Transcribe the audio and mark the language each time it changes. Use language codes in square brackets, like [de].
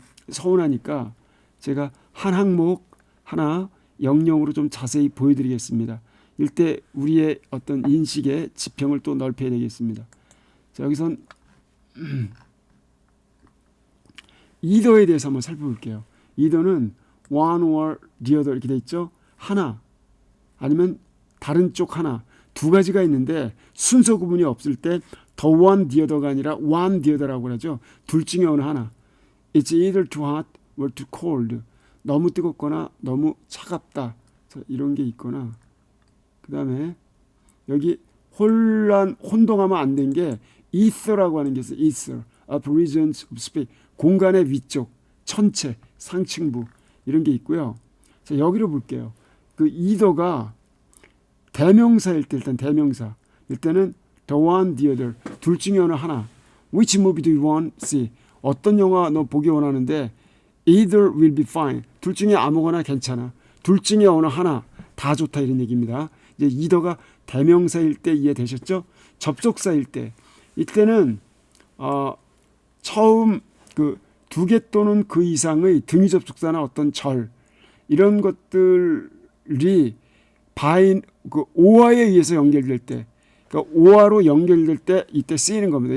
[ko] 서운하니까 제가 한 항목 하나 영영으로 좀 자세히 보여드리겠습니다. 이때 우리의 어떤 인식의 지평을 또 넓혀야 되겠습니다. 자, 여기선 either에 대해서 한번 살펴볼게요. either는 [en] one or the other [ko] 이렇게 돼 있죠. 하나 아니면 다른 쪽 하나 두 가지가 있는데 순서 구분이 없을 때 the one the other가 아니라 one the other라고 하죠. 둘 중에 어느 하나. [en] It's either too hot or too cold. [ko] 너무 뜨겁거나 너무 차갑다. 이런 게 있거나 그 다음에 여기 혼동하면 안 된 게 ether라고 하는 게 있어요. [en] ether, up regions of space. [ko] 공간의 위쪽, 천체, 상층부 이런 게 있고요. 자, 여기로 볼게요. 그 either가 대명사일 때 일단 대명사. 일단은 the one, the other. 둘 중에 어느 하나. [en] Which movie do you want to see? [ko] 어떤 영화 너 보기 원하는데 [en] either will be fine. [ko] 둘 중에 아무거나 괜찮아. 둘 중에 어느 하나 다 좋다 이런 얘기입니다. 이제 either가 대명사일 때 이해되셨죠? 접속사일 때 이때는 처음 그 두 개 또는 그 이상의 등위 접속사나 어떤 절 이런 것들이 그 오화에 의해서 연결될 때, 그러니까 오화로 연결될 때 이때 쓰이는 겁니다.